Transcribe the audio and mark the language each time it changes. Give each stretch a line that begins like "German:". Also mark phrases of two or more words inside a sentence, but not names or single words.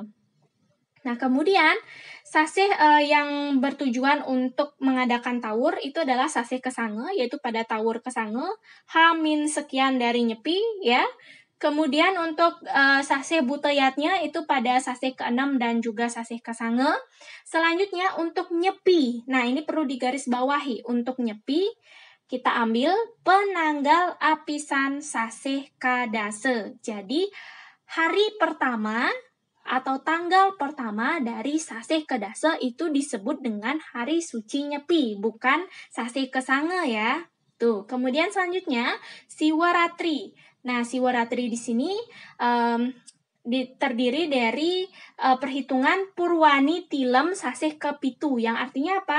Indonesian: Nah, kemudian sasih yang bertujuan untuk mengadakan tawur itu adalah
Balinese: sasih kesange,
Indonesian: yaitu pada
Balinese: tawur kesange,
Indonesian: H- sekian dari nyepi ya. Kemudian untuk sasih buteyatnya itu pada sasih ke-6 dan juga
Balinese: sasih kesange.
Indonesian: Selanjutnya untuk nyepi. Nah, ini perlu digarisbawahi. Untuk nyepi kita ambil
Balinese: penanggal apisan sasih kadase.
Indonesian: Jadi hari pertama atau tanggal pertama dari
Balinese: sasih kedase
Indonesian: itu disebut dengan hari suci nyepi, bukan
Balinese: sasih kesange
Indonesian: ya. Tuh, kemudian selanjutnya Siwaratri. Nah, Siwaratri di sini terdiri dari perhitungan
Balinese: Purwani Tilem Sasih Kepitu,
Indonesian: yang artinya apa?